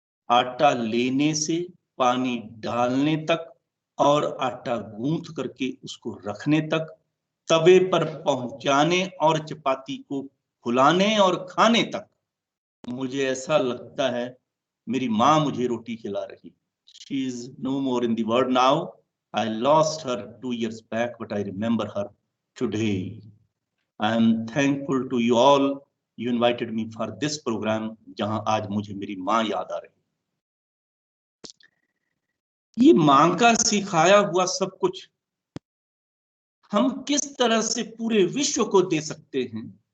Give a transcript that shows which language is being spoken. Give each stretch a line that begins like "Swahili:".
Hindi: आटा लेने से पानी डालने तक और आटा गूंथ करके उसको रखने तक, तवे पर पहुंचाने और चपाती को फुलाने और खाने तक, मुझे ऐसा लगता है मेरी मां मुझे रोटी खिला रही।
English: She is no more in the world now. I lost her 2 years back, but I remember her today. I am thankful to you all. You invited me for this program,
Hindi: जहां आज मुझे मेरी मां याद आ रही। ये मां का सिखाया हुआ सब कुछ हम किस तरह से पूरे विश्व को दे सकते हैं।